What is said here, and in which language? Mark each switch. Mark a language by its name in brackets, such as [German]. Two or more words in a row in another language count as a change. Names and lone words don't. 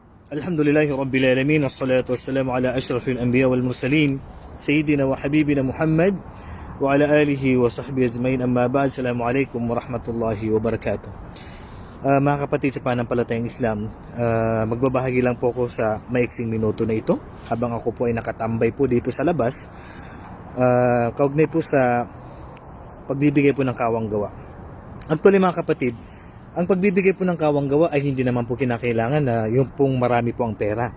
[Arabic] الحمد لله رب العالمين، والصلاة والسلام على أشرف الأنبياء والمرسلين، سيدنا وحبيبنا محمد، وعلى آله وصحبه أجمعين، أما بعد. السلام عليكم ورحمة الله وبركاته. [Filipino] Mga kapatid sa pananampalatayang Islam, magbabahagi lang po ako sa maiksing minuto na ito habang ako po ay nakatambay po dito sa labas, kaugnay po sa pagbibigay po ng kawang gawa. Actually mga kapatid, ang pagbibigay po ng kawang gawa ay hindi naman po kinakailangan na yung pong marami po ang pera.